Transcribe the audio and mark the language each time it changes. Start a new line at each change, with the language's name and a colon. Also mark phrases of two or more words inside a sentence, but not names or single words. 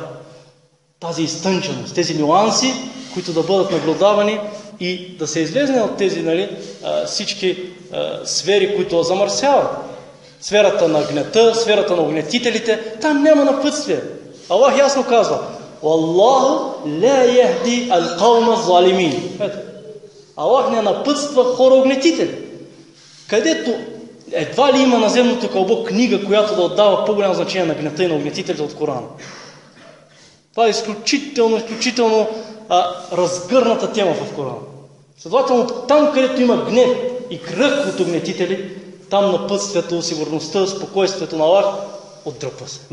Bulgarian: Тази изтънченост, тези нюанси, които да бъдат наблюдавани и да се излезне от тези всички сфери, които замърсяват. Сферата на гнета, сферата на огнетителите, там няма напътствие. Аллах ясно казва:
Arabic: الله لا يهدي القوم الظالمين.
Bulgarian: Аллах не напътства хора огнетители. Където едва ли има на земното кълбо книга, която да отдава по-голямо значение на гнета и на огнетителите от Корана. Това е изключително разгърната тема в Корана. Следователно, там, където има гнев и кръх от огнетители, там напътствието, сигурността, спокойствието на Аллах отдръпва се.